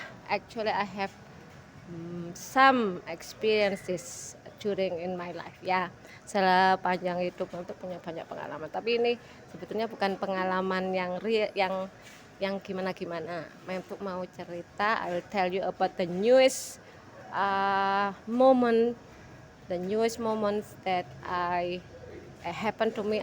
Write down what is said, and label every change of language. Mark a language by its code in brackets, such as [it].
[en] Actually I have some experiences during in my life. [id] Ya, sepanjang hidup untuk punya banyak pengalaman. Tapi ini sebetulnya bukan pengalaman yang gimana-gimana. Untuk mau cerita, [en] I will tell you about the newest moments that happened to me.